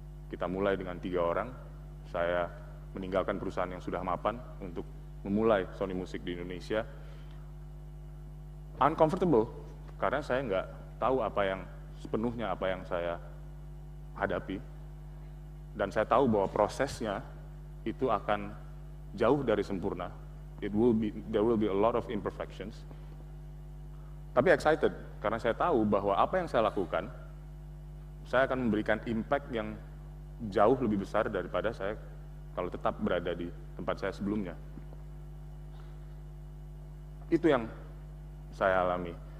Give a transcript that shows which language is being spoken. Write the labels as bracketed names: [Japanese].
[Indonesian] Kita mulai dengan 3 orang, saya meninggalkan perusahaan yang sudah mapan untuk memulai Sony Music di Indonesia. Uncomfortable, karena saya nggak tahu sepenuhnya apa yang saya hadapi, dan saya tahu bahwa prosesnya itu akan jauh dari sempurna. [English] There will be a lot of imperfections. [Indonesian] Tapi excited, karena saya tahu bahwa apa yang saya lakukan, saya akan memberikan impact yang jauh lebih besar daripada saya kalau tetap berada di tempat saya sebelumnya. Itu yang saya alami.